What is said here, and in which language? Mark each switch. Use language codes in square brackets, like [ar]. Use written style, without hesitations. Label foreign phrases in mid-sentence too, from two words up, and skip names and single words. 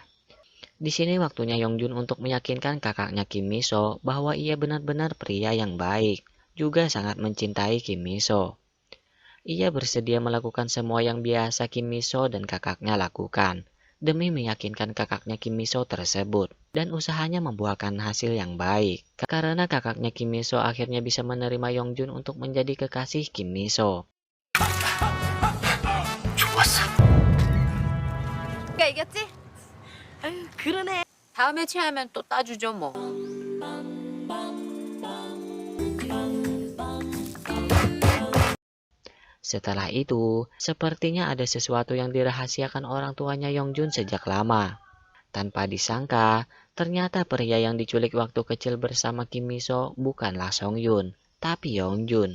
[id] Di sini waktunya Yongjun untuk meyakinkan kakaknya Kim Miso bahwa ia benar-benar pria yang baik, juga sangat mencintai Kim Miso. Ia bersedia melakukan semua yang biasa Kim Miso dan kakaknya lakukan, demi meyakinkan kakaknya Kim Miso tersebut, dan usahanya membuahkan hasil yang baik. Karena kakaknya Kim Miso akhirnya bisa menerima Yongjun untuk menjadi kekasih Kim Miso. [ko] 좋았어. 내가 이겼지? 아유, 그러네. 다음에 체하면 또 따주죠, 뭐. [id] Setelah itu, sepertinya ada sesuatu yang dirahasiakan orang tuanya Yongjun sejak lama. Tanpa disangka, ternyata pria yang diculik waktu kecil bersama Kim Miso bukanlah Songyun, tapi Yongjun.